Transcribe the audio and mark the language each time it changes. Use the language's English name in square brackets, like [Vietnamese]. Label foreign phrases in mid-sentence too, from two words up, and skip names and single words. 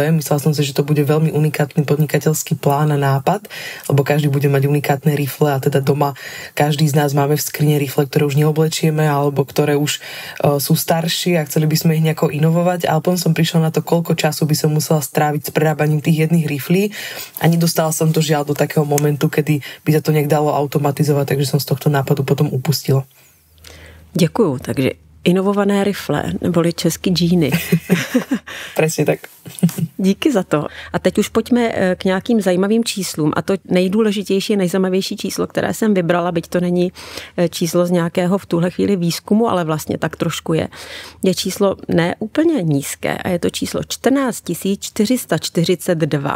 [Slovak] Myslela som si, že to bude veľmi unikátny podnikateľský plán a nápad, lebo každý bude mať unikátne rifle a teda doma každý z nás máme v skrine rifle, ktoré už neoblečieme alebo ktoré už sú staršie a chceli by sme ich nejako inovovať. Ale potom som prišla na to, koľko času by som musela stráviť s prerábaním tých jedných riflí a nedostala som to žiaľ do takého momentu, kedy by sa to nejak dalo automatizovať, takže som z tohto nápadu potom upustila. [Czech] Děkuju, takže inovované rifle, neboli český džíny. [Slovak] Presne tak. [Czech] Díky za to. A teď už pojďme k nějakým zajímavým číslům. A to nejdůležitější, nejzajímavější číslo, které jsem vybrala, byť to není číslo z nějakého v tuhle chvíli výzkumu, ale vlastně tak trošku je číslo ne úplně nízké a je to číslo 14 442.